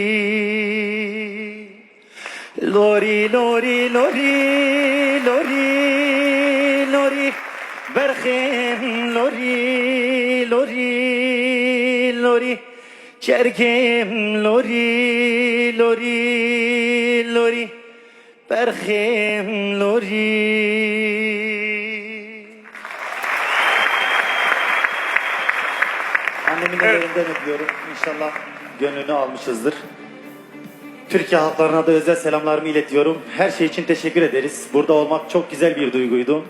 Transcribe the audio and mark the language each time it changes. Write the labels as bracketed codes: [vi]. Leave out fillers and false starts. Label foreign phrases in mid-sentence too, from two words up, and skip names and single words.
[ku] Lori lori lori lori lori Berhem lori lori lori Çergem lori lori lori Berhem lori. [tr] Annemin ellerinden öpüyorum. İnşallah gönlünü almışızdır. Türkiye halklarına da özel selamlarımı iletiyorum. Her şey için teşekkür ederiz. Burada olmak çok güzel bir duyguydu.